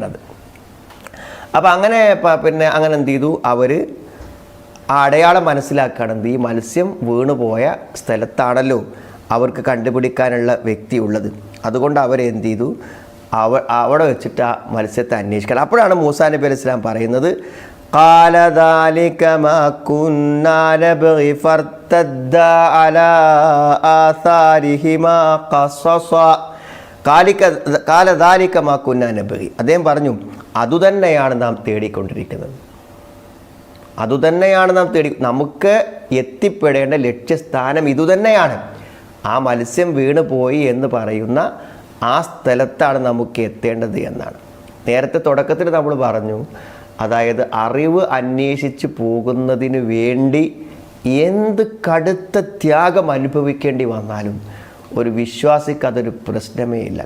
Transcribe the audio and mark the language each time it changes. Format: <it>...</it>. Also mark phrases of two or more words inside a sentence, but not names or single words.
<ml>അപ്പോൾ അങ്ങനെ അങ്ങനെ എന്ത് ചെയ്തു? അവർ ആ അടയാളം മനസ്സിലാക്കുകയാണെന്ത്, ഈ മത്സ്യം വീണുപോയ സ്ഥലത്താണല്ലോ അവർക്ക് കണ്ടുപിടിക്കാനുള്ള വ്യക്തി ഉള്ളത്. അതുകൊണ്ട് അവരെന്ത് ചെയ്തു, അവിടെ വെച്ചിട്ട് ആ മത്സ്യത്തെ അന്വേഷിക്കണം. അപ്പോഴാണ് മൂസാ നബി</ml> <ar>عليه السلام</ar> <ml>പറയുന്നത്,</ml> <ar>قال ذلك ما كنا نبغي فارتدا على آثارهما قصصا قال ذلك ما كنا نبغي.</ar> <ml>അദ്ദേഹം പറഞ്ഞു, അതുതന്നെയാണ് നാം തേടിക്കൊണ്ടിരിക്കുന്നത്, അതുതന്നെയാണ് നാം നമുക്ക് എത്തിപ്പെടേണ്ട ലക്ഷ്യസ്ഥാനം ഇതുതന്നെയാണ്. ആ മത്സ്യം വീണ് പോയി എന്ന് പറയുന്ന ആ സ്ഥലത്താണ് നമുക്ക് എത്തേണ്ടത് എന്നാണ്. നേരത്തെ തുടക്കത്തിൽ നമ്മൾ പറഞ്ഞു, അതായത് അറിവ് അന്വേഷിച്ച് പോകുന്നതിന് വേണ്ടി എന്ത് കടുത്ത ത്യാഗം അനുഭവിക്കേണ്ടി വന്നാലും ഒരു വിശ്വാസിക്ക് അതൊരു പ്രശ്നമേ ഇല്ല.</ml>